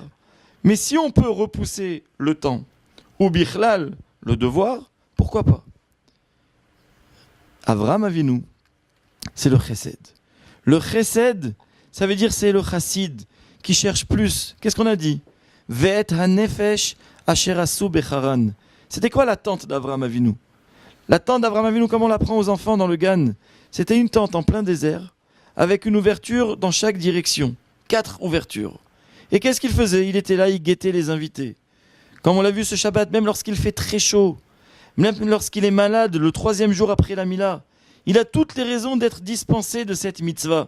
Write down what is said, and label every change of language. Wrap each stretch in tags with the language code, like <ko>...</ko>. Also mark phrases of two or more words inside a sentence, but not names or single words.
<fr>Mais si on peut repousser le temps, ou bichlal, le devoir, pourquoi pas? Avraham Avinu, c'est le chesed. Le chesed, ça veut dire c'est le chassid qui cherche plus. Qu'est-ce qu'on a dit?</fr> <he>ואת הנפש אשר עשו בחרן.</he> <fr>C'était quoi la tente d'Avraham Avinu? La tente d'Avraham Avinu, comme on l'apprend aux enfants dans le Gan, c'était une tente en plein désert, avec une ouverture dans chaque direction. 4 ouvertures. Et qu'est-ce qu'il faisait? Il était là, il guettait les invités. Comme on l'a vu ce Shabbat, même lorsqu'il fait très chaud, même lorsqu'il est malade, le 3e jour après la Mila, il a toutes les raisons d'être dispensé de cette mitzvah.</fr>